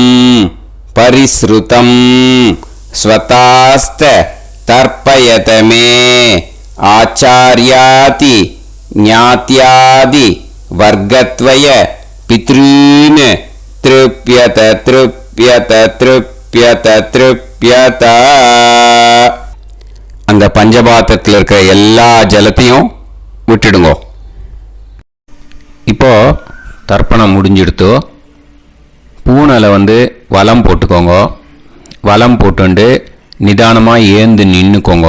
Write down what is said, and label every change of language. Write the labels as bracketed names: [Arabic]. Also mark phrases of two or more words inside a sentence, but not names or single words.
[Sanskrit] परिसृतं स्वतास्त तर्पयत मे आचार्याति ज्ञात्यादि वर्गत्वय पितॄन् तृप्यत तृप्यत तृप्यत तृप्यत [Tamil] அந்த பஞ்சபாத்திரத்தில் இருக்கிற எல்லா ஜலத்தையும் விட்டுடுங்க. இப்போ தர்ப்பணம் முடிஞ்சிடுத்து. பூனலை வலம் போட்டுக்கோங்க. வலம் போட்டுண்டு நிதானமாக ஏந்து நின்றுக்கோங்க.